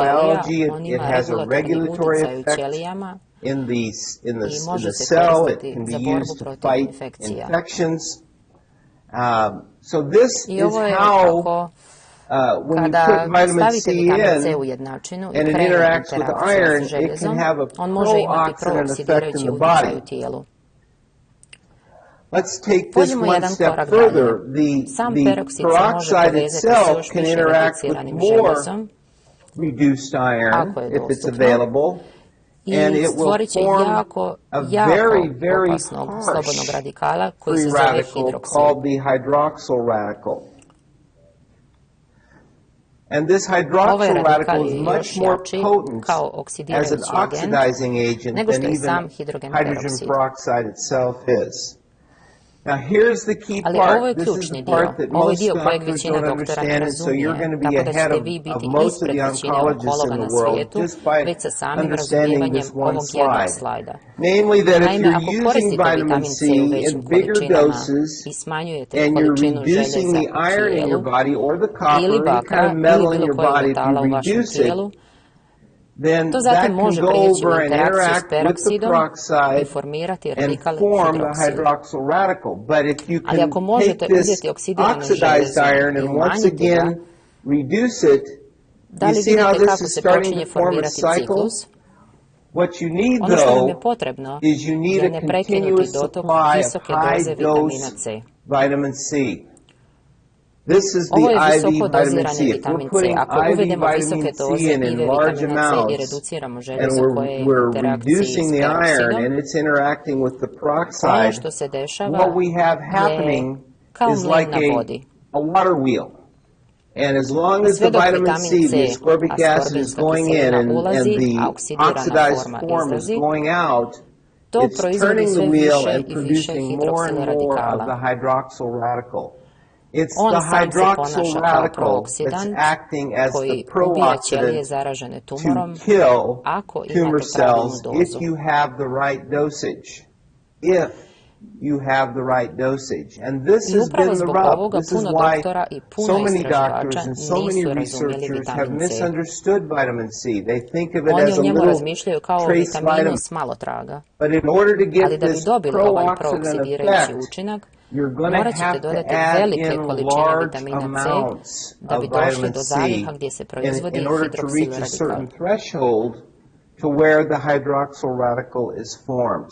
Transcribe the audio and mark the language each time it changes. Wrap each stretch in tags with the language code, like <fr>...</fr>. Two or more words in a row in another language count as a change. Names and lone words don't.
<hr>ćelija,</hr> <en>biology, on it</en> <hr>ima</hr> <en>has a</en> <hr>regulatorni</hr> <en>regulatory</en> <hr>utjecaj u</hr> <en>effect</en> <hr>ćelijama</hr> <en>in</en> <hr>i može</hr> <en>the</en> <hr>se</hr> <en>cell. It</en> <hr>koristiti</hr> <en>can be</en> <hr>za borbu</hr> <en>used to</en> <hr>protiv</hr> <en>fight</en> <hr>infekcija.</hr> <en>infections. So this I is</en> <hr>ovo je</hr> <en>how</en> <hr>kako</hr> <en>when you</en> <hr>kada</hr> <en>put vitamin C</en> <hr>stavite vitamin C</hr> <en>in</en> <hr>u jednačinu i</hr> <en>and it</en> <hr>krene</hr> <en>interacts with</en> <hr>interakcija</hr> <en>iron,</en> <hr>s</hr> <en>it can</en> <hr>željezom,</hr> <en>have a</en> <hr>on može imati</hr> <en>pro-oxidant effect in</en> <hr>prooksidirajući</hr> <en>the</en> <hr>utjecaj u</hr> <en>body.</en> <hr>tijelu.</hr> <en>Let's take this</en> <hr>Pođimo</hr> <en>one</en> <hr>jedan</hr> <en>step</en> <hr>korak</hr> <en>further.</en> <hr>dalje. Sam</hr> <en>The</en> <hr>peroksid se može</hr> <en>peroxide</en> <hr>povezati s</hr> <en>itself</en> <hr>još</hr> <en>can</en> <hr>više</hr> <en>interact with</en> <hr>reduciranim</hr> <en>more</en> <hr>željezom</hr> <en>reduced iron</en> <hr>ako je</hr> <en>if it's</en> <hr>dostupno</hr> <en>available, and</en> <hr>i</hr> <en>it will</en> <hr>stvorit će</hr> <en>form</en> <hr>jako,</hr> <en>a</en> <hr>jako</hr> <en>very</en> <hr>opasnog slobodnog</hr> <en>harsh</en> <hr>radikala koji</hr> <en>free</en> <hr>se zove</hr> <en>radical</en> <hr>hidroksid.</hr> <en>called the hydroxyl radical. And this</en> <hr>Ovaj</hr> <en>hydroxyl</en> <hr>radikal</hr> <en>radical is</en> <hr>je</hr> <en>much</en> <hr>još</hr> <en>more</en> <hr>jači</hr> <en>potent</en> <hr>kao</hr> <en>as an</en> <hr>oksidirajući agent</hr> <en>oxidizing agent</en> <hr>nego</hr> <en>than</en> <hr>što je</hr> <en>even</en> <hr>sam hidrogen</hr> <en>hydrogen</en> <hr>peroksid.</hr> <en>peroxide itself is. Now here's the key</en> <hr>Ali ovo je</hr> <en>part. This is</en> <hr>ključni</hr> <en>the</en> <hr>dio.</hr> <en>part that</en> <hr>Ovo je</hr> <en>most</en> <hr>dio kojeg</hr> <en>doctors</en> <hr>većina</hr> <en>don't</en> <hr>doktora ne</hr> <en>understand, and so you're going</en> <hr>razumije,</hr> <en>to be</en> <hr>tako da</hr> <en>ahead</en> <hr>ćete</hr> <en>of</en> <hr>vi biti</hr> <en>most of</en> <hr>ispred</hr> <en>the</en> <hr>većine</hr> <en>oncologists</en> <hr>onkologa</hr> <en>in</en> <hr>na</hr> <en>the world</en> <hr>svijetu</hr> <en>just by</en> <hr>već sa samim</hr> <en>understanding</en> <hr>razumijevanjem</hr> <en>this one</en> <hr>ovog jednog</hr> <en>slide.</en> <hr>slajda.</hr> <en>Namely that if</en> <hr>Naime,</hr> <en>you're</en> <hr>ako</hr> <en>using</en> <hr>koristite</hr> <en>vitamin</en> <hr>vitamin</hr> <en>C</en> <hr>C u većim</hr> <en>in bigger</en> <hr>količinama</hr> <en>doses</en> <hr>i smanjujete</hr> <en>and you're</en> <hr>količinu</hr> <en>reducing</en> <hr>željeza</hr> <en>the</en> <hr>u</hr> <en>iron in your</en> <hr>tijelu</hr> <en>body or the copper</en> <hr>ili</hr> <en>or any</en> <hr>bakra</hr> <en>kind of</en> <hr>ili</hr> <en>metal in</en> <hr>bilo</hr> <en>your</en> <hr>kojeg</hr> <en>body, if you</en> <hr>metala u vašem</hr> <en>reduce it,</en> <hr>tijelu,</hr> <en>then</en> <hr>to</hr> <en>that</en> <hr>zatim</hr> <en>can</en> <hr>može</hr> <en>go</en> <hr>prijeći u</hr> <en>over and</en> <hr>interakciju s</hr> <en>interact with the</en> <hr>peroksidom i</hr> <en>peroxide</en> <hr>formirati</hr> <en>and</en> <hr>radikal</hr> <en>form the</en> <hr>hidroksid.</hr> <en>hydroxyl radical. But if you</en> <hr>Ali</hr> <en>can</en> <hr>ako</hr> <en>take</en> <hr>možete</hr> <en>this</en> <hr>uzeti oksidirano</hr> <en>oxidized</en> <hr>željezo</hr> <en>iron</en> <hr>i</hr> <en>and once</en> <hr>umanjiti ga,</hr> <en>again reduce it,</en> <hr>da</hr> <en>you</en> <hr>li</hr> <en>see how</en> <hr>vidite</hr> <en>this</en> <hr>kako</hr> <en>is</en> <hr>se</hr> <en>starting</en> <hr>počinje</hr> <en>to form a</en> <hr>formirati</hr> <en>cycle?</en> <hr>ciklus?</hr> <en>What you need,</en> <hr>Ono što nam je</hr> <en>though,</en> <hr>potrebno</hr> <en>is you need</en> <hr>je</hr> <en>a</en> <hr>neprekinuti</hr> <en>continuous</en> <hr>dotok</hr> <en>supply of</en> <hr>visoke</hr> <en>high</en> <hr>doze vitamina</hr> <en>dose</en> <hr>C.</hr> <en>vitamin C. This is the</en> <hr>Ovo je</hr> <en>IV</en> <hr>visoko</hr> <en>vitamin</en> <hr>dozirani</hr> <en>C. If</en> <hr>vitamin</hr> <en>we're</en> <hr>C.</hr> <en>putting</en> <hr>Ako</hr> <en>IV</en> <hr>uvedemo visoke</hr> <en>vitamin</en> <hr>doze</hr> <en>C in</en> <hr>IV</hr> <en>large</en> <hr>vitamina C i</hr> <en>amounts,</en> <hr>reduciramo</hr> <en>and</en> <hr>željezo koje je u</hr> <en>we're</en> <hr>interakciji</hr> <en>reducing</en> <hr>s</hr> <en>the iron</en> <hr>peroksidom,</hr> <en>and it's interacting with the</en> <hr>ono</hr> <en>peroxide,</en> <hr>što se dešava</hr> <en>what we have</en> <hr>je</hr> <en>happening</en> <hr>kao</hr> <en>is</en> <hr>mlin</hr> <en>like</en> <hr>na vodi.</hr> <en>a water wheel. And as long as</en> <hr>Sve</hr> <en>the</en> <hr>dok</hr> <en>vitamin C,</en> <hr>vitamin C,</hr> <en>the ascorbic acid is</en> <hr>askorbinska</hr> <en>going in</en> <hr>kiselina</hr> <en>and</en> <hr>ulazi,</hr> <en>the</en> <hr>a oksidirana</hr> <en>oxidized</en> <hr>forma</hr> <en>form is</en> <hr>izlazi,</hr> <en>going out,</en> <hr>to</hr> <en>it's</en> <hr>proizvodi</hr> <en>turning the</en> <hr>sve</hr> <en>wheel</en> <hr>više</hr> <en>and</en> <hr>i više</hr> <en>producing more and</en> <hr>hidroksila</hr> <en>more of</en> <hr>radikala.</hr> <en>the hydroxyl radical. It's</en> <hr>On</hr> <en>the</en> <hr>sam se</hr> <en>hydroxyl</en> <hr>ponaša kao</hr> <en>radical that's</en> <hr>prooksidant</hr> <en>acting as the</en> <hr>koji ubija ćelije</hr> <en>pro-oxidant</en> <hr>zaražene tumorom</hr> <en>to kill</en> <hr>ako</hr> <en>tumor</en> <hr>imate pravilnu</hr> <en>cells if</en> <hr>dozu.</hr> <en>you have the right dosage. If you have the right dosage. And this has been the rub. This is why so many doctors and so many researchers have misunderstood vitamin C. They think of it as a little trace vitamin. But in order to get this pro-oxidant effect, you're going to have to add in large amounts of vitamin C in order to reach a certain threshold to where the hydroxyl radical is formed.</en>